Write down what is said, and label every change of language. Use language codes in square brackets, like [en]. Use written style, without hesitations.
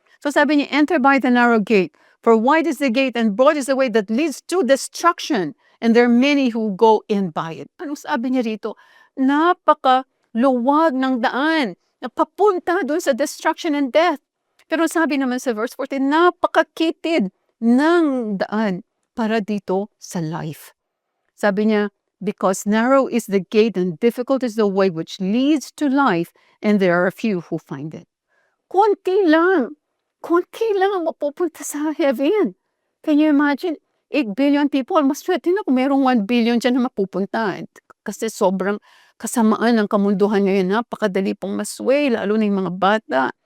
[tl] So sabi niya, [en] "Enter by the narrow gate, for wide is the gate and broad is the way that leads to destruction, and there are many who go in by it." [tl] Anong sabi niya rito? Napakaluwag ng daan na papunta doon sa [en] destruction and death. [tl] Pero sabi naman sa verse 14, napakakitid ng daan para dito sa life. Sabi niya, [en] "Because narrow is the gate and difficult is the way which leads to life, and there are a few who find it." [tl] Konti lang ang mapupunta sa heaven. [en] Can you imagine? [tl] 8 billion people, mas swerte na kung merong 1 billion diyan na mapupunta. Kasi sobrang kasamaan ng kamunduhan ngayon, napakadali pong masway, lalo na yung mga bata.